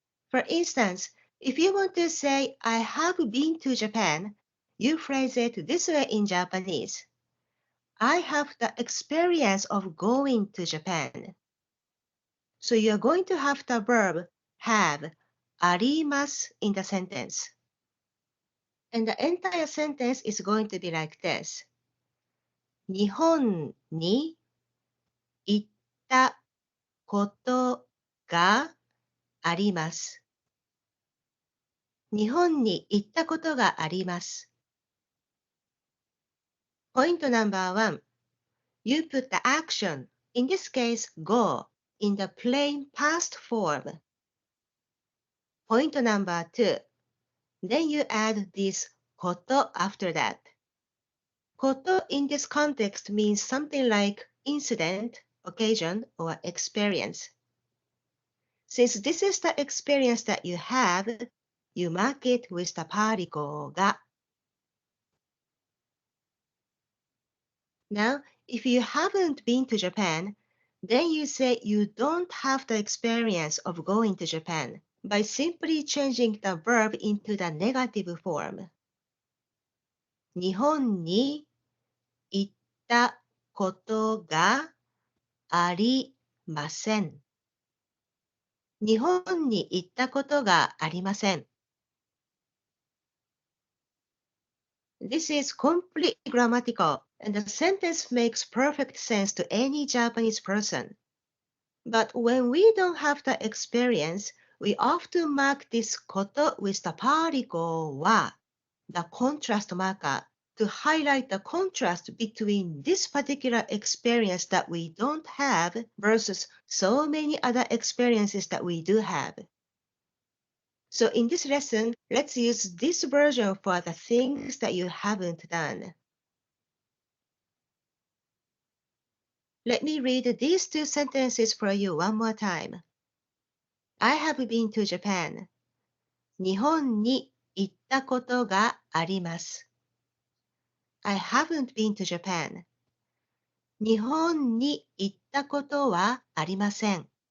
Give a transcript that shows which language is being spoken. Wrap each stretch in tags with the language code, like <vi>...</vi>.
<en>For instance, if you want to say, I have been to Japan, you phrase it this way in Japanese. I have the experience of going to Japan. So you're going to have the verb have, あります in the sentence. And the entire sentence is going to be like this.</en> <ja>日本に行ったことがあります。日本に行ったことがあります。</ja> <en>Point number 1. You put the action, in this case go, in the plain past form. Point number 2. Then you add this こと after that. こと in this context means something like incident, occasion, or experience. Since this is the experience that you have, you mark it with the particle が. Now, if you haven't been to Japan, then you say you don't have the experience of going to Japan by simply changing the verb into the negative form.</en> <ja>日本に行ったことがありません。日本に行ったことがありません。</ja> <en>This is completely grammatical, and the sentence makes perfect sense to any Japanese person. But when we don't have the experience, we often mark this こと with the particle は, the contrast marker, to highlight the contrast between this particular experience that we don't have versus so many other experiences that we do have. So in this lesson, let's use this version for the things that you haven't done. Let me read these two sentences for you one more time. I have been to Japan.</en> <ja>日本に行ったことがあります。</ja> <en>I haven't been to Japan.</en> <ja>日本に行ったことはありません。</ja>